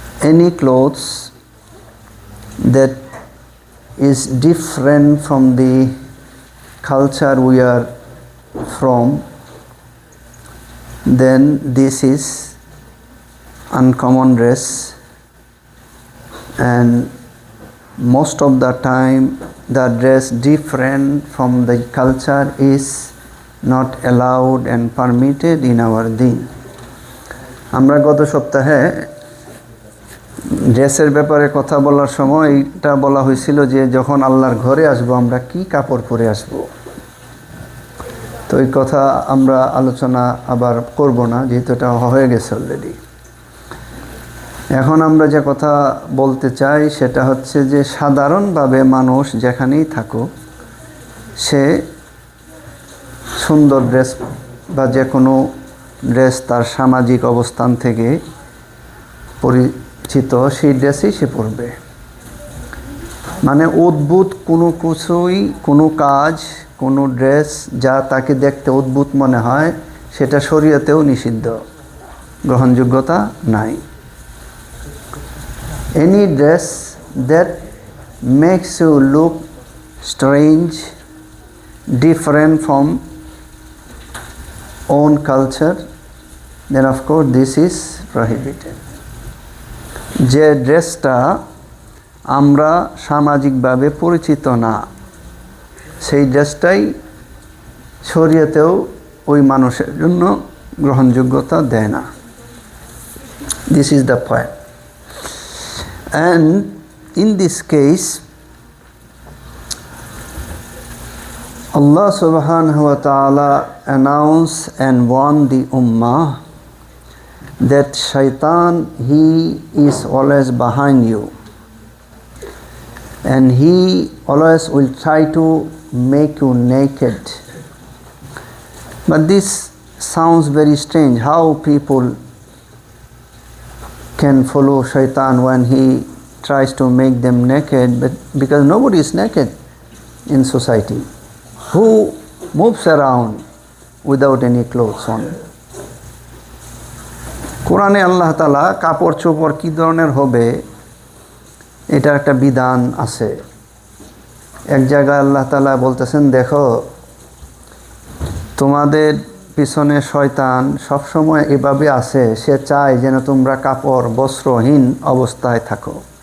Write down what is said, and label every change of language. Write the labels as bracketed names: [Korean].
[English] Any clothes that is different from the culture we are from, then this is uncommon dress, and most of the time the dress different from the culture is not allowed and permitted in our deen. [Bangla] আমরা গত সপ্তাহে ড্রেসের ব্যাপারে কথা বলার সময় এটা বলা হয়েছিল যে যখন আল্লাহর ঘরে আসব আমরা কি কাপড় পরে আসব। তো এই কথা আমরা আলোচনা আবার করব না, যেহেতু এটা হয়ে গেছে অলরেডি। এখন আমরা যে কথা বলতে চাই সেটা হচ্ছে যে সাধারণভাবে মানুষ যেখানেই থাকুক সে সুন্দর ড্রেস বা যে কোনো ড্রেস তার সামাজিক অবস্থান থেকে পরিচিত সেই ড্রেসই সে পরবে। মানে অদ্ভুত কোনো কিছুই, কোনো কাজ, কোনো ড্রেস যা তাকে দেখতে অদ্ভুত মনে হয় সেটা শরীয়তেও নিষিদ্ধ, গ্রহণযোগ্যতা নাই। [English] Any dress that makes you look strange, different from own culture, then of course this is prohibited. [Bangla] যে ড্রেসটা আমরা সামাজিকভাবে পরিচিত না সেই ড্রেসটাই শরীয়তেও ওই মানুষের জন্য গ্রহণযোগ্যতা দেয় না। [English] This is the point. And in this case, Allah subhanahu wa ta'ala announced and warned the ummah that shaitan, he is always behind you, and he always will try to make you naked. But this sounds very strange, how people can follow shaitan when he tries to make them naked, but because nobody is naked in society. Who moves around without any clothes on? [Bangla] কোরআনে আল্লাহ তাআলা কাপড় চোপড় কী ধরনের হবে এটা একটা বিধান আছে। এক জায়গায় আল্লাহ তাআলা বলতেছেন, দেখো তোমাদের পিছনে শয়তান সবসময় এভাবে আছে, সে চায় যেন তোমরা কাপড় বস্ত্রহীন অবস্থায় থাকো।